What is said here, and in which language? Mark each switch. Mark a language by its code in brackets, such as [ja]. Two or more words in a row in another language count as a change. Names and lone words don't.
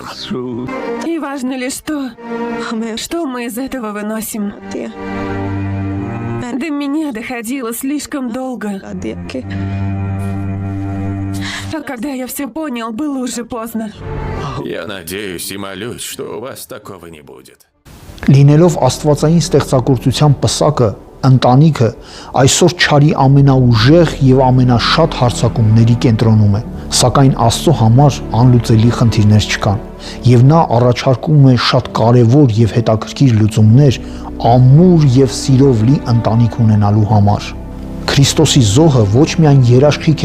[ru] И важно лишь то, что мы из этого выносим. До меня доходило слишком долго. А когда я все понял, было уже поздно. Я надеюсь и молюсь, что у вас такого не будет. [hy] Լինելով աստվածային ստեղծագործության պսակը, ընտանիքը այսօր չարի ամենաուժեղ և ամենաշատ հարձակումների կենտրոնում է, սակայն Աստծո համար անլուծելի խնդիրներ չկան, և նա առաջարկում է շատ կարևոր և հետաքրքիր լուծումներ ամուր և սիրով լի ընտանիք ունենալու համար։ Քրիստոսի զոհը ոչ միայն երաշխիք